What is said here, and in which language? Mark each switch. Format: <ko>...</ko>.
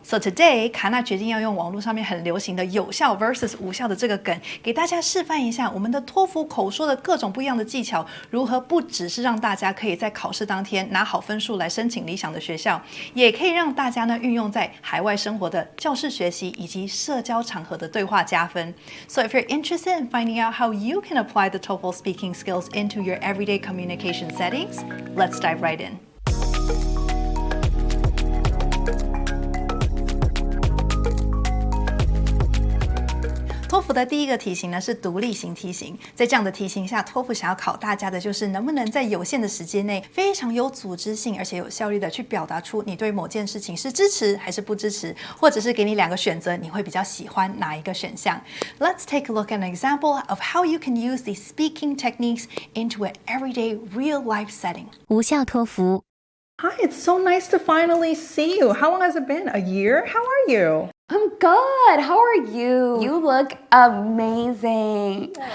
<en>So today，</en> <zh>卡纳决定要用网络上面很流行的有效 versus 无效的这个梗，给大家示范一下我们的托福口说的各种不一样的技巧，如何不只是让大家可以在考试当天拿好分数来申请理想的学校，也可以让大家呢运用在海外生活的教室学习以及社交场合的对话加分。</zh> <en>So if you're interested in finding out how you can apply the TOEFL speaking skills into your everyday communication settings, let's dive right in.</en> <zh>托福的第一个题型呢是独立型题型，在这样的题型下，托福想要考大家的就是能不能在有限的时间内非常有组织性而且有效率的去表达出你对某件事情是支持还是不支持，或者是给你2个选择，你会比较喜欢哪一个选项。</zh> <en>Let's take a look at an example of how you can use these speaking techniques into an everyday real life setting.</en> <zh>无效托福。</zh> <en>Hi, it's so nice to finally see you. How long has it been? A year? How are you? I'm good. How are you? You look amazing.</en>